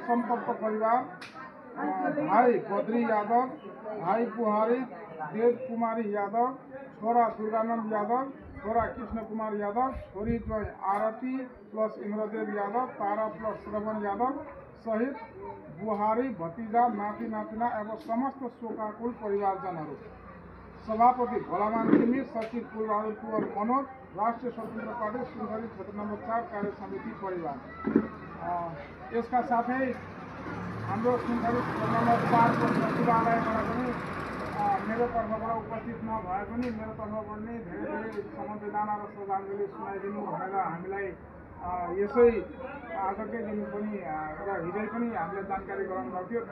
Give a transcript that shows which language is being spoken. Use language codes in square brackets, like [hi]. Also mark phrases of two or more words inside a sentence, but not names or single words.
[ne] असंतप्त परिवार भाई बद्री यादव, भाई पुहारी देव कुमारी यादव, छोरा दुर्गानंद यादव, छोरा कृष्ण कुमार यादव, छोरी जोय आरती प्लस इंद्रदेव यादव, तारा प्लस श्रवण यादव सहित बुहारी भतीजा नाति नातिना एवं समस्त शोकाकुल परिवारजनहरू। सभापति भोलामान तिमी, सचिव कुलबहादुर कुंवर मनोज, राष्ट्रिय स्वतन्त्र पार्टी सुनसरी क्षेत्र नंबर 4 कार्य समिति परिवार। इसका साथै हाम्रो सुनसरी क्षेत्र नंबर 4 को सचिवालयबाट पनि मेरो तर्फबाट उपस्थित नभए पनि मेरो तर्फबाट नै धेरै समवेदना र श्रद्धाञ्जली सुनाइदिनु भनेर हामीलाई यसै आजकै दिन पनि र हिजै पनि हामीले जानकारी गराउनु भएको थियो।